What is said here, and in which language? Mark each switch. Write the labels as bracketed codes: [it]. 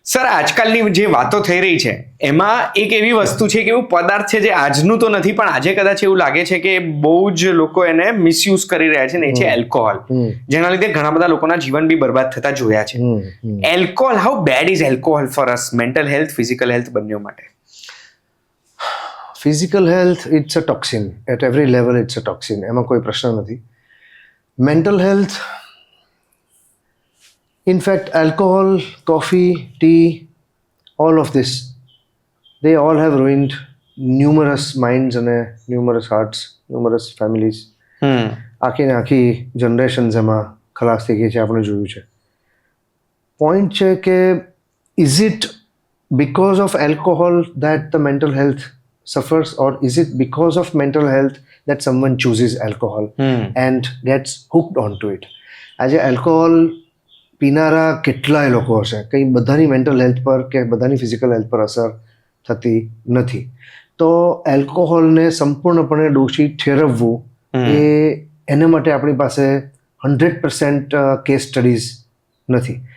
[gu] Sir, આજકાલની જે વાતો થઈ રહી છે એમાં એક એવી વસ્તુ છે કે એવું પદાર્થ છે જે આજનું તો નથી, પણ આજે કદાચ એવું લાગે છે કે બહુ જ લોકો એને મિસયુઝ કરી રહ્યા છે, ને એ છે એલ્કોહોલ, જેના લીધે ઘણા બધા લોકોના જીવન બી બરબાદ થતા જોયા છે. [en] alcohol, how bad is alcohol for us, mental health, physical health [gu] બંને માટે? [en] physical health, it's a toxin at every level, it's a toxin, [gu] એમાં કોઈ પ્રશ્ન નથી. [en] Mental health, in fact, alcohol, coffee, tea, all of this, they all have ruined numerous minds and numerous hearts, numerous families. [gu] આખી ને આખી generations એમાં ખલાસ થઈ ગઈ છે, આપણે જોયું છે. પોઈન્ટ છે કે [en] is it because of alcohol that the mental health suffers, or is it because of mental health that someone chooses alcohol and gets hooked onto it? [gu] આજે alcohol પીનારા કેટલાય લોકો હશે, કંઈ બધાની મેન્ટલ હેલ્થ પર કે બધાની ફિઝિકલ હેલ્થ પર અસર થતી નથી. તો એલ્કોહોલને સંપૂર્ણપણે દોષી ઠેરવવું એ એના માટે આપણી પાસે 100% કેસ સ્ટડીઝ નથી.